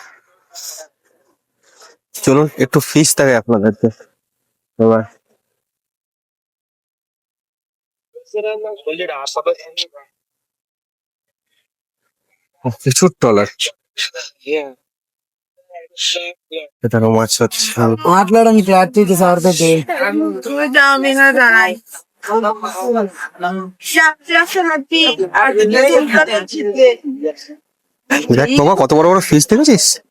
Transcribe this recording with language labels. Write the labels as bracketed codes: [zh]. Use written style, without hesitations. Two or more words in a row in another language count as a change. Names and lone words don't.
[bn] চলুন একটু ফিশ থাকে আপনাদেরকে এবার। প্রচুর ট্রলার, এটারও মাছ হচ্ছে। [te] మాట్లాడడానికి అతిథి సార్తోటి [bn] দেখ বাবা কত বড় বড় ফিশ দেখেছিস।